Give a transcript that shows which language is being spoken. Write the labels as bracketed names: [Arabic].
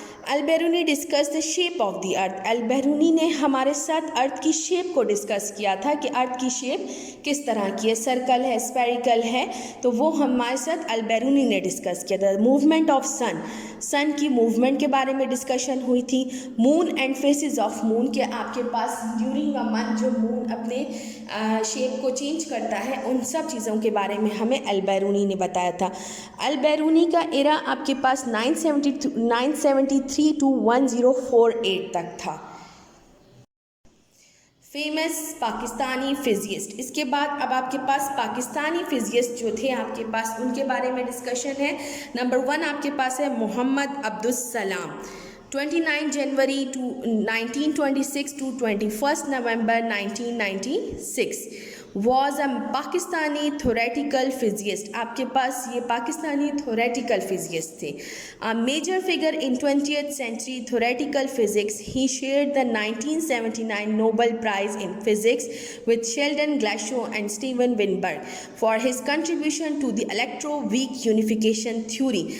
[English] Al-Biruni discuss the shape of the earth. [Urdu] البیرونی نے ہمارے ساتھ ارتھ کی شیپ کو ڈسکس کیا تھا کہ ارتھ کی شیپ کس طرح کی ہے, سرکل ہے, اسپیریکل ہے, تو وہ ہمارے ساتھ البیرونی نے ڈسکس کیا تھا. موومنٹ آف سن کی موومنٹ کے بارے میں ڈسکشن ہوئی تھی. مون اینڈ فیسز آف مون, کہ آپ کے پاس ڈیورنگ اے منتھ جو مون اپنے شیپ کو چینج کرتا ہے, ان سب چیزوں کے بارے میں ہمیں البیرونی نے بتایا تھا. البیرونی کا ایرا آپ کے پاس 973 to 1048 تک تھا. [English] Famous Pakistani physicist. [Urdu] اس کے بعد اب آپ کے پاس پاکستانی فزسٹ جو تھے آپ کے پاس, ان کے بارے میں ڈسکشن ہے. نمبر 1 آپ کے پاس ہے محمد عبدالسلام. [English] 29 January 1926 to 21 November 1996 was a Pakistani theoretical physicist. [Urdu] آپ کے پاس یہ پاکستانی تھوریٹیکل فزسٹ تھے. [English] Major figure in 20th century theoretical physics. He shared the 1979 Nobel Prize in Physics with Sheldon Glashow and Steven Weinberg for his contribution to the electroweak unification theory.